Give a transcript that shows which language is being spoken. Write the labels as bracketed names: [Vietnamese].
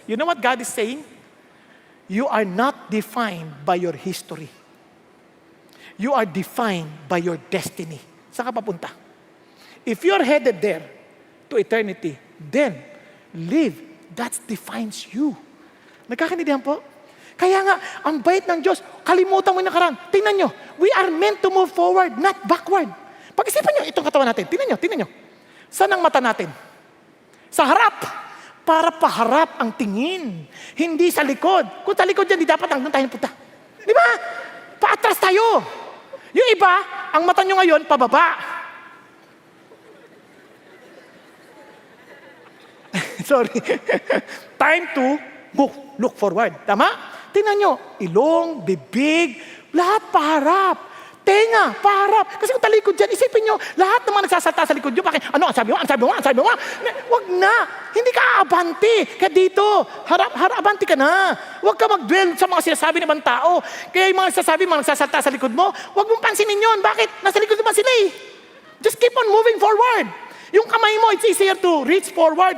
[English] You know what God is saying? You are not defined by your history. You are defined by your destiny. [Filipino] Saan ka papunta? [English] If you're headed there to eternity, then live. That defines you. [Filipino] Nagkakaintindihan po? Kaya nga, ang bait ng Diyos, kalimutan mo yung nakaraan. Tingnan nyo, [English] we are meant to move forward, not backward. [Filipino] Pag-isipan nyo, itong katawan natin. Tingnan nyo. Saan ang mata natin? Sa harap. Para paharap ang tingin. Hindi sa likod. Kung sa likod yan, di dapat hanggang tayo punta. Di ba? Paatras tayo. Yung iba, ang mata nyo ngayon, pababa. [English] Sorry. Time to look forward. [Filipino] Tama? Tingnan nyo, ilong, bibig, lahat paharap. Tenga, paharap. Kasi kung talikod dyan, isipin nyo, lahat naman nagsasalta sa likod nyo. Bakit? Ano? Ang sabi mo? Wag na. Hindi ka abante. Kaya dito, abante ka na. Wag ka mag-dwell sa mga sinasabi ng ibang tao. Kaya yung mga nagsasalta sa likod mo, wag mong pansinin yun. Bakit? Nasa likod naman sila eh. [English] Just keep on moving forward. [Filipino] Yung kamay mo, [English] it's easier to reach forward.